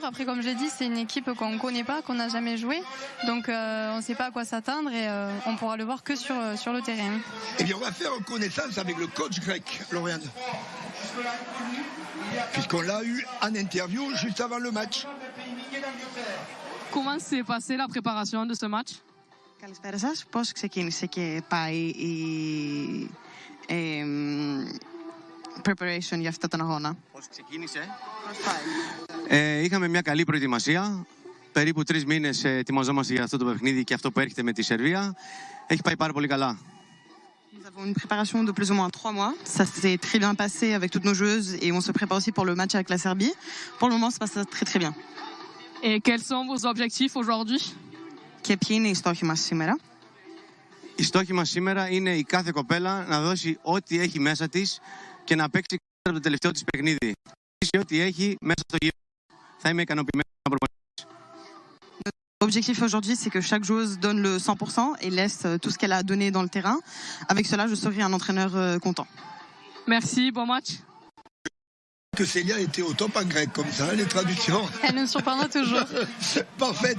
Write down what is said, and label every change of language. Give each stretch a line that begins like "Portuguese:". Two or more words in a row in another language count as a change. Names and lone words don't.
French: Après, comme je l'ai dit, c'est une équipe qu'on ne connaît pas, qu'on n'a jamais joué, donc on ne sait pas à quoi s'attendre et on pourra le voir que sur le terrain. Eh bien, on va faire connaissance avec le coach grec, Lauriane, puisqu'on l'a eu en interview juste avant le match. Comment s'est passée la préparation de ce match?
Greek: Καλησπέρα σας. Πώς ξεκίνησε και πάει η preparation για αυτόν τον αγώνα? Πώς ξεκίνησε? Είχαμε μια καλή προετοιμασία. Περίπου 3 μήνες ετοιμαζόμαστε για αυτό το παιχνίδι και αυτό που έρχεται με τη Σερβία. Έχει πάει πάρα πολύ καλά.
French: Nous avons une préparation de plus ou moins 3 mois. Ça s'est très bien passé avec toutes nos joueuses et on se prépare aussi pour le match avec la Serbie. Pour le moment, ça passe très très bien. Et quels sont vos objectifs aujourd'hui?
Greek: Και ποιοι είναι οι στόχοι μας σήμερα? Η στόχη μας σήμερα είναι η κάθε κοπέλα να δώσει ό,τι έχει μέσα της και να παίξει το τελευταίο της παιχνίδι. Ό,τι έχει μέσα στο γύρο. Θα είμαι ικανοποιημένο να προπονήσω.
French: L'objectif aujourd'hui, c'est que chaque joueuse donne le 100% et laisse tout ce qu'elle a donné dans le terrain. Avec cela, je serai un entraîneur content. Merci, bon match. Que Célia était au top en grec, comme ça, les traductions. Elle nous surprendra toujours. Parfaite.